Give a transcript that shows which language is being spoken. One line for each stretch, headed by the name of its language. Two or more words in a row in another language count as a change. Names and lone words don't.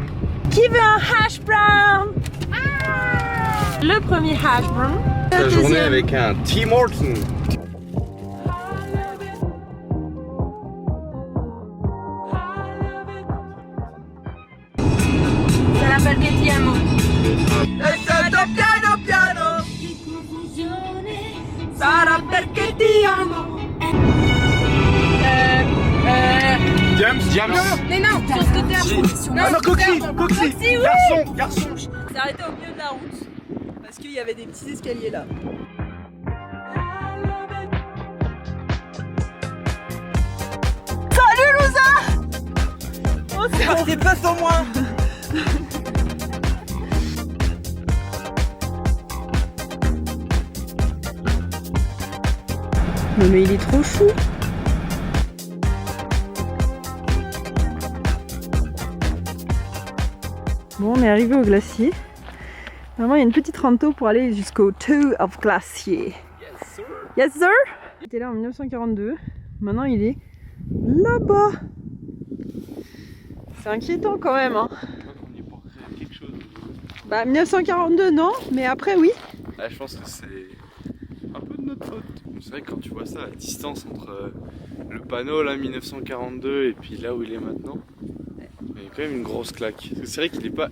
French: Qui veut un
English: hash brown?
French: Le premier
English: hash brown.
French: La journée avec un Tim Hortons. Ça l'appelle
Italian: che ti amo. Sarà perché ti amo.
French: James. Mais non, sur ce côté à Ah non, Coxy, oui. garçon. On s'est arrêté au milieu de la route parce qu'il y avait des petits escaliers là. Salut Louisa. Oh c'est bon. Des passes en moins. Non mais il est trop chou. Bon, on est arrivé au glacier. Vraiment, il y a une petite rando pour aller jusqu'au Toe of Glacier.
English: Yes, sir. Yes, sir!
French: Il était là en 1942. Maintenant, il est là-bas. C'est inquiétant quand même. Hein. On y est pour créer quelque chose. Bah, 1942, non, mais après, oui. Ah, je pense que c'est un peu de notre faute. C'est vrai que quand tu vois ça, la distance entre le panneau là 1942 et puis là où il est maintenant, il y a quand même une grosse claque. Parce que c'est vrai qu'il est pas.